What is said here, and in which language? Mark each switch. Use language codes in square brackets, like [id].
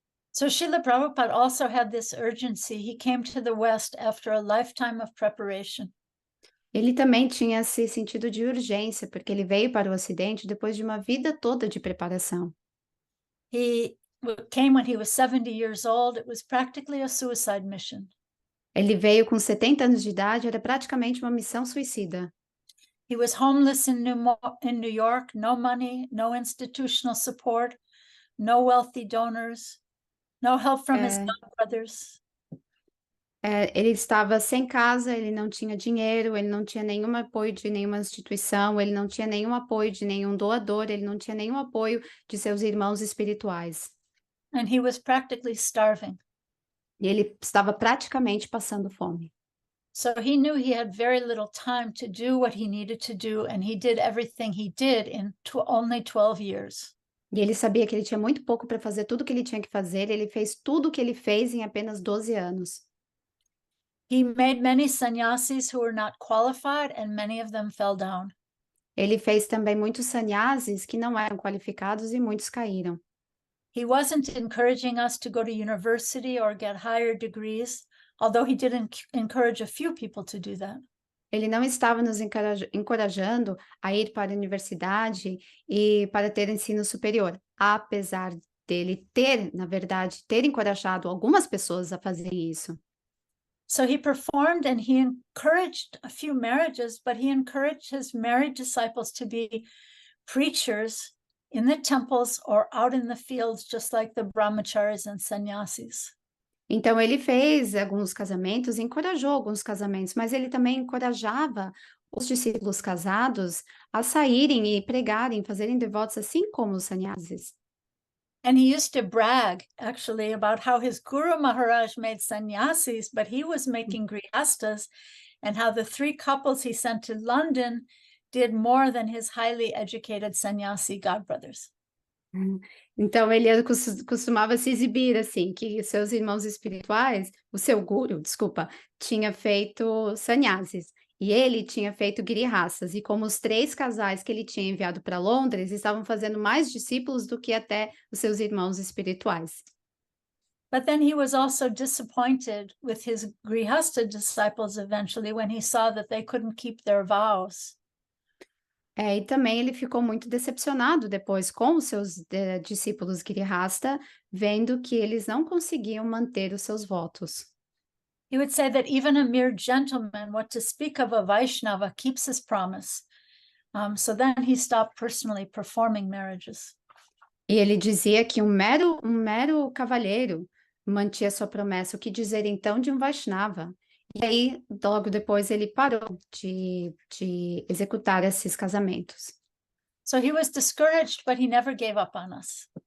[en] So Srila Prabhupada also had this urgency. He came to the West after a lifetime of preparation. [pt] Ele também tinha esse sentido de urgência, porque ele veio para o Ocidente depois de uma vida toda de preparação. [en] He came when he was 70 years old. It was practically a suicide mission. [pt] Ele veio com 70 anos de idade, era praticamente uma missão suicida. [en] He was homeless in New York, no money, no institutional support, no wealthy donors, no help from his brothers. [pt] Ele estava sem casa, ele não tinha dinheiro, ele não tinha nenhum apoio de nenhuma instituição, ele não tinha nenhum apoio de nenhum doador, ele não tinha nenhum apoio de seus irmãos espirituais. [en] And he was practically starving. [pt] E ele estava praticamente passando fome. [en] So he knew he had very little time to do what he needed to do, and he did everything he did in only 12 years. [pt] E ele sabia que ele tinha muito pouco para fazer tudo o que ele tinha que fazer, ele fez tudo o que ele fez em apenas 12 anos. [en] He made many sannyasis who were not qualified, and many of them fell down. [pt] Ele fez também muitos sannyasis que não eram qualificados e muitos caíram. [en] He wasn't encouraging us to go to university or get higher degrees, although he did encourage a few people to do that. [pt] Ele não estava nos encorajando a ir para a universidade e para ter ensino superior, apesar dele ter, na verdade, ter encorajado algumas pessoas a fazerem isso. [en] So he performed and he encouraged a few marriages, but he encouraged his married disciples to be preachers in the temples or out in the fields, just like the brahmacharis and sannyasis. [pt] Então ele fez alguns casamentos, encorajou alguns casamentos, mas ele também encorajava os discípulos casados a saírem e pregarem, fazerem devotos assim como os sannyasis. [en] And he used to brag, actually, about how his Guru Maharaj made sannyasis, but he was making grihastas, and how the 3 couples he sent to London did more than his highly educated sannyasi godbrothers. [pt] Então ele costumava se exibir assim, que seus irmãos espirituais, o seu guru, desculpa, tinha feito sannyasis. E ele tinha feito grihastas, e como os 3 casais que ele tinha enviado para Londres estavam fazendo mais discípulos do que até os seus irmãos espirituais. [en] But then he was also disappointed with his grihasta disciples eventually when he saw that they couldn't keep their vows. [pt] E também ele ficou muito decepcionado depois com os seus discípulos grihasta, vendo que eles não conseguiam manter os seus votos. [en] He would say that even a mere gentleman, what to speak of a Vaishnava, keeps his promise. So then he stopped personally performing marriages. [pt] E ele dizia que um mero cavalheiro mantinha sua promessa. O que dizer então de um Vaishnava? E aí, logo depois, ele parou de executar esses casamentos. [en] So he was discouraged, but he never gave up on us.